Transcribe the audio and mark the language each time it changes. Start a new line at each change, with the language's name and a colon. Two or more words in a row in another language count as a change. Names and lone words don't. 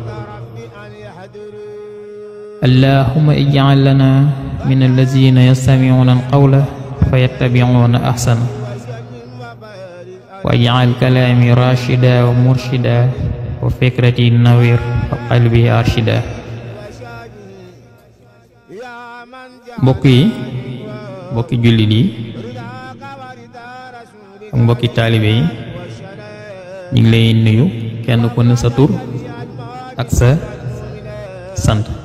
Arabic: اللهم اجعل لنا من الذين يستمعون القول فيتبعون أحسنه واجعل كلامي راشدا ومرشدا وفكرتي نوير وقلبي أرشدا.
Wolof: mbokki jullit yi ak mbokki taalibe yi ñu ngi lay nuyu kenn ku ne sa tur ak sa sant.